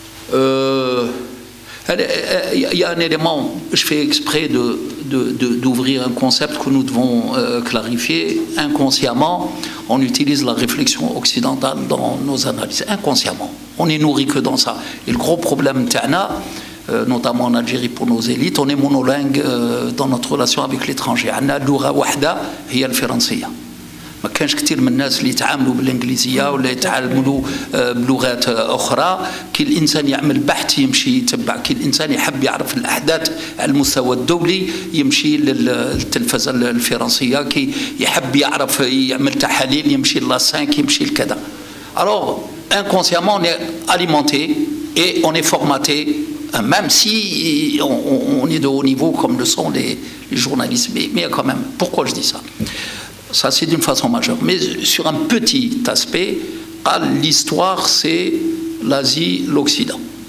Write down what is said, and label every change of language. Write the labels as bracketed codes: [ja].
[fr] Il y a un élément, je fais exprès d'ouvrir un concept que nous devons clarifier. Inconsciemment, on utilise la réflexion occidentale dans nos analyses. Inconsciemment. On n'est nourri que dans ça. Et le gros problème, notamment en Algérie pour nos élites, on est monolingue dans notre relation avec l'étranger. On a [ar] لغة واحدة هي الفرنسية. ما كانش كثير من الناس اللي يتعاملوا بالانجليزيه ولا يتعاملوا بلغات اخرى. كي الانسان يعمل بحث يمشي يتبع، كي الانسان يحب يعرف الاحداث على المستوى الدولي يمشي للتلفزه الفرنسيه، كي يحب يعرف يعمل تحاليل يمشي لا 5 يمشي لكذا. [fr] Alors inconsciemment on est alimenté et on est formaté, même si on est de haut niveau comme le sont les journalistes, mais quand même. Pourquoi je dis ça? Ça, c'est d'une façon majeure. Mais sur un petit aspect, l'histoire, c'est l'Asie, l'Occident.